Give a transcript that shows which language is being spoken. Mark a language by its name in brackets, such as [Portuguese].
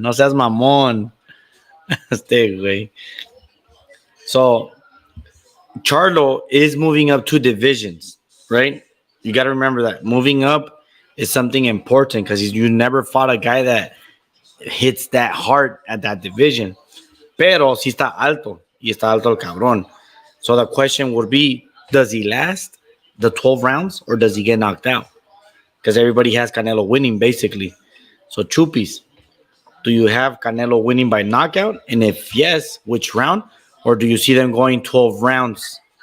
[Spanish] No seas mamón. Güey. [English] So Charlo is moving up 2 divisions, right? You got to remember that moving up is something important because you never fought a guy that hits that hard at that division. [Spanish] Pero sí está alto, y está alto el cabrón. [English] So the question would be, does he last the 12 rounds or does he get knocked out? Because everybody has Canelo winning, basically. So Chupis, do you have Canelo winning by knockout? And if yes, which round? Or do you see them going 12 rounds?